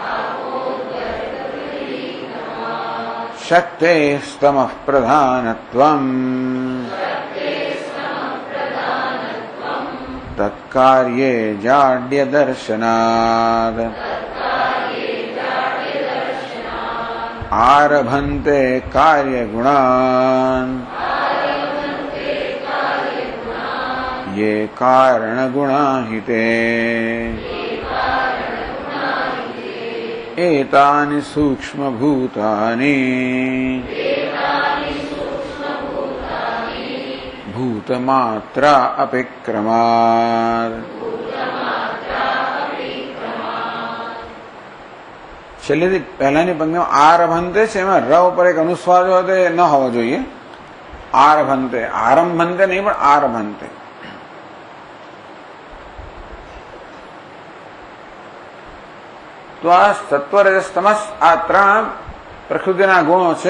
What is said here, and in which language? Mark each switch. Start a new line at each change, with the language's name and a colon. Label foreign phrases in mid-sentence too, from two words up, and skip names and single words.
Sanskrit: શક્તેસ્તમઃ પ્રધાનત્વં તત્કાર્યે જાડ્યદર્શનાદ આરભન્તે કાર્યગુણાન ये कारणगुणा हि ते एतानि सूक्ष्मभूतानि भूतमात्रा अपिक्रमात्.
Gujarati: છેલ્લેથી પહેલાની પંક્તિમાં આરભંતે છે, એમાં ર ઉપર એક અનુસ્વાર જો તે ન હોવો જોઈએ. આરભંતે, આરંભંતે નહીં પણ આરભંતે. તો આ સત્વ રજસ તમસ આ ત્રણ પ્રકૃતિના ગુણો છે.